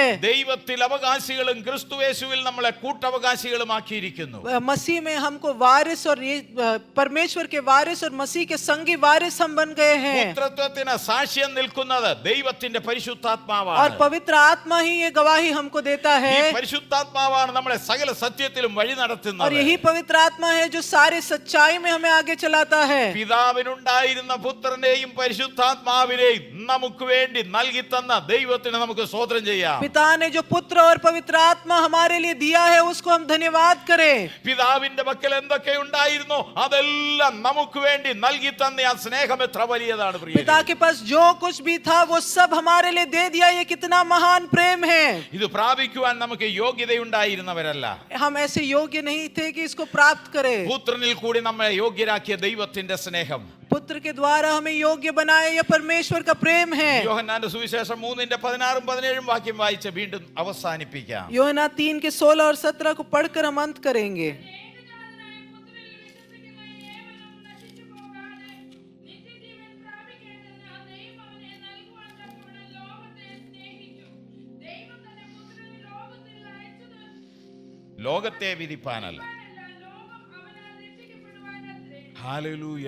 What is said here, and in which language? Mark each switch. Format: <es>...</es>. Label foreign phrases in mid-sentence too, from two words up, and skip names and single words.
<ml>ദൈവത്തിൽ അവകാശികളും ക്രിസ്തുയേശുവിൽ നമ്മളെ കൂട്ടവകാശികളുമാക്കിയിരിക്കുന്നു.</ml> <hi>मसीह में हमको वारिस और ये परमेश्वर के वारिस और मसीह के संगी वारिस हम बन गए हैं।</hi> <ml>പുത്രത്വത്തിന് സാക്ഷ്യം നിൽക്കുന്നത് ദൈവത്തിന്റെ</ml> <hi>और</hi> <ml>പരിശുദ്ധാത്മാവാണ്.</ml> <hi>पवित्र आत्मा ही ये गवाही हमको देता</hi> <ml>ഈ</ml> <hi>है।</hi> <ml>പരിശുദ്ധാത്മാവാണ് നമ്മളെ സകല സത്യത്തിലും വഴി</ml> <hi>और</hi> <ml>നടത്തുന്നത്.</ml> <hi>यही पवित्र आत्मा है जो सारे सच्चाई में हमें आगे चलाता है।</hi> <ml>പിതാവിനുണ്ടായിരുന്ന പുത്രനെയും പരിശുദ്ധാത്മാവിനെയും നമുക്ക് വേണ്ടി നൽകി തന്ന ദൈവത്തിന് നമുക്ക് സ്തോത്രം ചെയ്യാം.</ml> <hi>पिता ने जो पुत्र और पवित्र आत्मा हमारे लिए दिया है उसको हम धन्यवाद करें।</hi> <ml>പിതാവിന്റെ പക്കൽ എന്തൊക്കെ ഉണ്ടായിരുന്നോ അതെല്ലാം നമുക്ക് വേണ്ടി നൽകി തന്ന ആ സ്നേഹം എത്ര വലിയതാണ് പ്രിയരേ.</ml> <hi>पिता के पास जो कुछ भी था वो सब हमारे लिए दे दिया। ये कितना महान प्रेम है।</hi> <ml>ഇത് പ്രാപിക്കുവാൻ നമുക്ക് യോഗ്യതയുണ്ടായിരുന്നവരല്ല.</ml> <hi>हम ऐसे योग्य नहीं थे कि इसको प्राप्त करें।</hi> <ml>പുത്രനിൽ കൂടി നമ്മളെ യോഗ്യരാക്കിയ ദൈവത്തിന്റെ സ്നേഹം.</ml> <hi>पुत्र के द्वारा हमें योग्य बनाए, यह परमेश्वर का प्रेम है।</hi> <ml>യോഹന്നാന്റെ സുവിശേഷം 3:16-17 വാക്യം വായിച്ച് വീണ്ടും അവസാനിപ്പിക്കാം.</ml> <hi>യോഹन्ना 3 के 16 और 17 को पढ़कर हम अंत करेंगे।</hi> <ml>ലോകത്തെ വിധിപ്പാനല്ല. ഹല്ലേലൂയ.</ml>